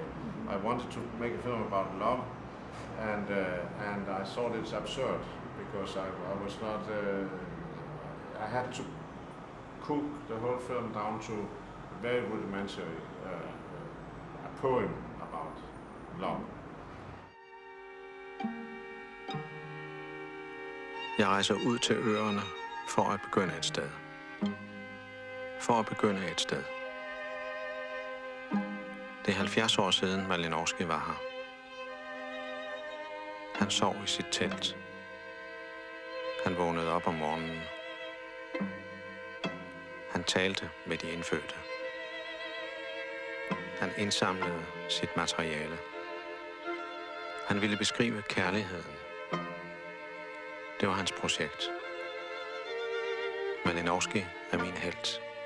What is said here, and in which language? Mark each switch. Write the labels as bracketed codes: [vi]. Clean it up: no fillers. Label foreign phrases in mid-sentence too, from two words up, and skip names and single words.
[en] I wanted to make a film about love, and I thought it's absurd because I was not. I had to cook the whole film down to very rudimentary. A poem about love. [da] Jeg rejser ud til øerne for at begynde et sted. For at begynde et sted. Det er 70 år siden Malinowski var her. Han sov i sit telt. Han vågnede op om morgenen. Han talte med de indfødte. Han indsamlede sit materiale. Han ville beskrive kærligheden. Det var hans projekt. Malinowski er min helt.